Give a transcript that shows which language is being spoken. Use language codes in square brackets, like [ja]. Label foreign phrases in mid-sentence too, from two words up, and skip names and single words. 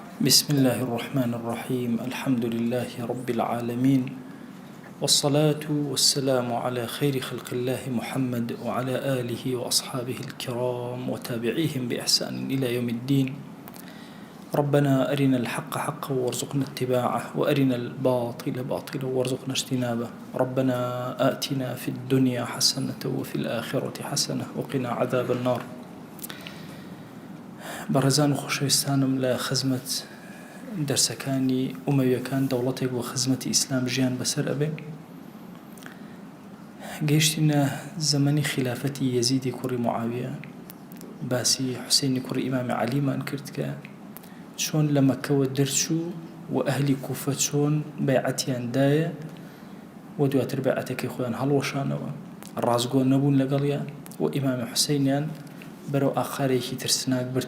[ar] بسم الله الرحمن الرحيم الحمد لله رب العالمين والصلاة والسلام على خير خلق الله محمد وعلى آله وأصحابه الكرام وتابعيهم بإحسان إلى يوم الدين. ربنا أرنا الحق حقا وارزقنا اتباعه وأرنا الباطل باطلا وارزقنا اجتنابه. ربنا آتنا في الدنيا حسنة وفي الآخرة حسنة وقنا عذاب النار. [ckb] بەڕێزان و خۆشەویستانم لە خزمەت دەرسەکانی ئومەویەکان دەوڵەتێک بۆ خزمەتی ئیسلام ژیان بەسەر ئەبێ. گەیشتینە زەمەنی خلافەتی یەزیدی کوڕی معاویە، باسی حوسێنی کوڕی ئیمامی عەلیمان کرد کە چۆن لە مەککەوە دەرچوو و ئەهلی کوفە چۆن بەیعەتیان دایە و دواتر بەیعەتەکەی خۆیان هەڵوەشانەوە، ڕازگۆ نەبوون لەگەڵیان و ئیمامی حوسێنیان بەرەو ئاخارێکی ترسناک برد.